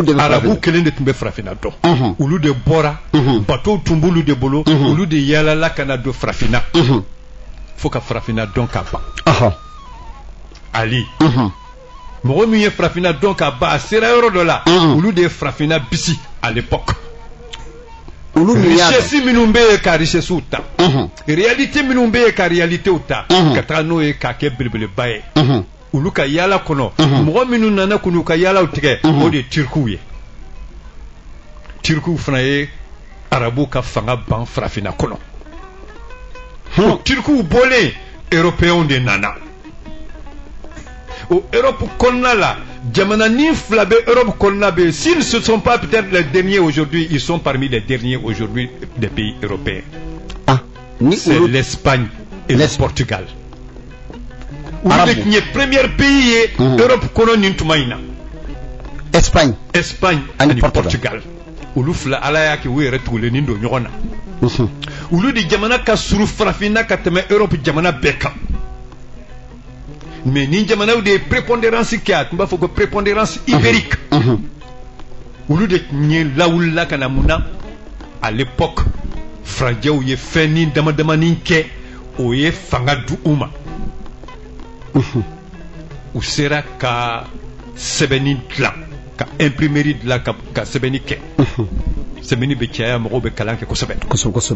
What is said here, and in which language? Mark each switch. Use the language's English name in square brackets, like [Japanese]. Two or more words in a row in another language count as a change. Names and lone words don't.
[Bambara] kelen de tun bɛ farafinna dɔn olu de bɔra bateau tun b'olu de bolo olu de yaalala ka na don farafinna fo ka farafinna dɔn ka ban Ali mɔgɔ min ye farafinna dɔn ka ban a sera yɔrɔ dɔ la olu de ye farafinna bisi [French] à l'époque [Bambara] richesse minnu bɛ yen ka richesse ta réalité minnu bɛ yen ka réalité ta ka taga n'o ye k'a kɛ belebeleba ye olu ka yaala kɔnɔ mɔgɔ minnu nana k'u ka yaalaw tigɛ o de ye Turkiw ye Turkiw fana ye arabu ka fanga ban farafinna kɔnɔ Turkiw bɔlen européens de nana au Europe kɔnɔna la jamana ni fila bɛ Europe kɔnɔna bɛ [French] s'ils ne sont pas peut-être les derniers aujourd'hui ils sont parmi les derniers aujourd'hui des pays européens c'est l'Espagne et le Portugal [Bambara] olu de tun ye [French] premier pays [Bambara] ye Europe kɔnɔ nin tuma in na Espagne ani Portugal olu fila ala y'a kɛ u yɛrɛ tugulenin don ɲɔgɔn na olu de jamana ka surun farafinna ka tɛmɛ Europe jamana bɛɛ kan mais ni jamanaw de ye prépondérance kɛ a tun b'a fɔ ko [French] prépondérance ibérique [Bambara] olu de tun ye lawulila ka na mun na [French] à l'époque [Bambara] farajɛw ye fɛn ni damadamanin kɛ o ye fanga di u ma u sera ka sɛbɛnni dilan ka imprimerie dilan ka sɛbɛnni kɛ sɛbɛnni bɛ caya mɔgɔw bɛ kalan kɛ kosɛbɛ